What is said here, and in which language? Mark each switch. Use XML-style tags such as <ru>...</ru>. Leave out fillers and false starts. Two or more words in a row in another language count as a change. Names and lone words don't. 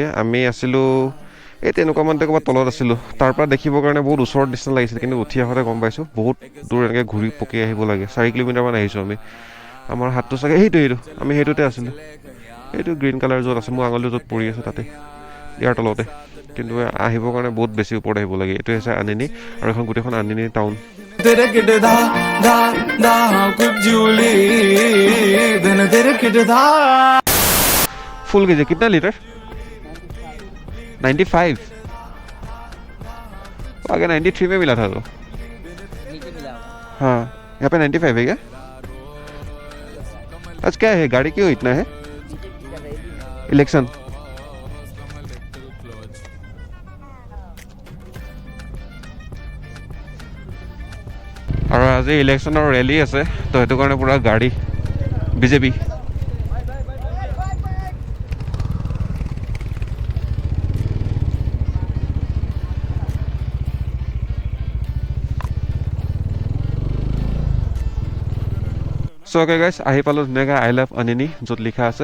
<as>আমি আছিলোঁ এই তেনেকুৱা মানতে ক'ৰবাত তলত আছিলোঁ। তাৰ পৰা দেখিবৰ কাৰণে বহুত ওচৰত নিচিনা লাগিছিল, কিন্তু উঠি আহোঁতে গম পাইছোঁ বহুত দূৰ এনেকৈ ঘূৰি পকি আহিব লাগে। 4 কিলোমিটাৰমান আহিছোঁ আমি। আমাৰ হাতটো চাগে সেইটো আমি সেইটোতে আছিলোঁ, এইটো</as> <en>green colour</en> <as>য'ত আছে, মোৰ আঙুলিটো য'ত পৰি আছে তাতে, ইয়াৰ তলতে। কিন্তু আহিবৰ কাৰণে বহুত বেছি ওপৰত আহিব লাগে। এইটোৱে হৈছে আনিনি, আৰু এখন গোটেইখন আনিনি টাউন।</as> <hi>फुल कीजिए, कितना लीटर? 95। आगे 93 में मिला था तो। हाँ यहाँ पे 95 है क्या? आज क्या है, गाड़ी क्यों इतना है? इलेक्शन। और आज इलेक्शन और रैली</hi> <as>আছে, তো সেইটো কাৰণে পুৰা গাড়ী বিজেপি। চ'</as> <en>okay guys,</en> <as>আহি পালোঁ ধুনীয়াকৈ</as> <en>I love</en> <as>আনিনি য'ত লিখা আছে।</as>